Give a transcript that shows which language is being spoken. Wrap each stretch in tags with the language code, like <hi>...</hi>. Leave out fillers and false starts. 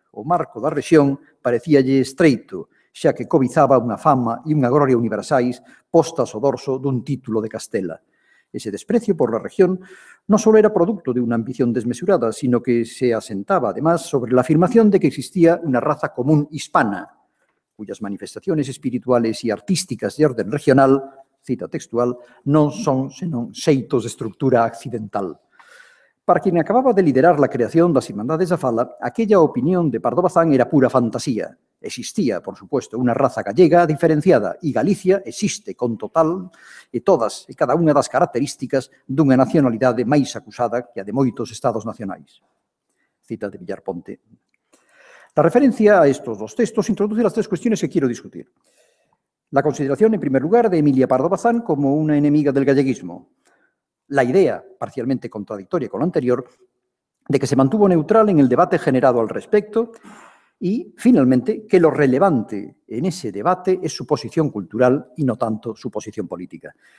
<gl>O marco da rexión parecíalle estreito, xa que cobizaba unha fama e unha gloria universais postas ao dorso dun título de Castela.</gl> <es>Ese desprecio por la región no solo era producto de una ambición desmesurada, sino que se asentaba, además, sobre la afirmación de que existía una raza común hispana, cuyas manifestaciones espirituales y artísticas de orden regional, cita textual,</es> <gl>non son senón xeitos de estructura accidental.</gl> <es>Para quien acababa de liderar la creación das Irmandades da Fala, aquella opinión de Pardo Bazán era pura fantasía. Existía, por supuesto, una raza gallega diferenciada</es> <gl>e Galicia existe con total e todas e cada unha das características dunha nacionalidade máis acusada que a de moitos estados nacionais.</gl> <es>Cita de Villar Ponte. La referencia a estos dos textos introduce las tres cuestiones que quiero discutir. La consideración, en primer lugar, de Emilia Pardo Bazán como una enemiga del galleguismo. La idea, parcialmente contradictoria con lo anterior, de que se mantuvo neutral en el debate generado al respecto y, finalmente, que lo relevante en ese debate es su posición cultural y no tanto su posición política.</es>